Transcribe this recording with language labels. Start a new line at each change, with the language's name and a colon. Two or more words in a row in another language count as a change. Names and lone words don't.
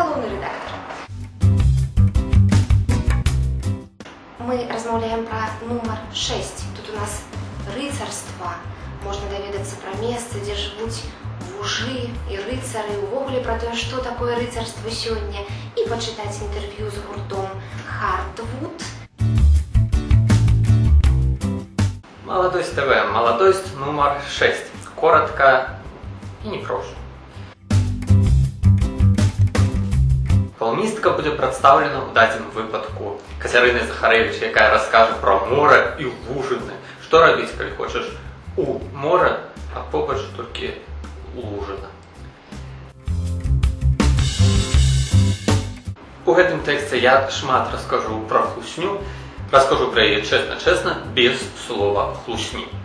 Belarusian: редактор. Мы размаўляем про номер 6. Тут у нас рыцарства.
Russian: Можно доведаться про место, где живут вужи и рыцары, увогуле про то, что такое рыцарство сегодня, и почитать интервью с гуртом Хартвуд. Молодость ТВ. Молодость номер 6. Коротко и непросто.
Belarusian: Колумністка буде представлена у дадзеным выпадку Кацярынай Захарэвіч, якая раскажа про море і лужыны. Што рабіць, калі хочаш у мора, а побач толькі лужына. У гэтым тэксце я шмат раскажу про хлусню, раскажу про яе чэсна-чэсна, без слова хлусні.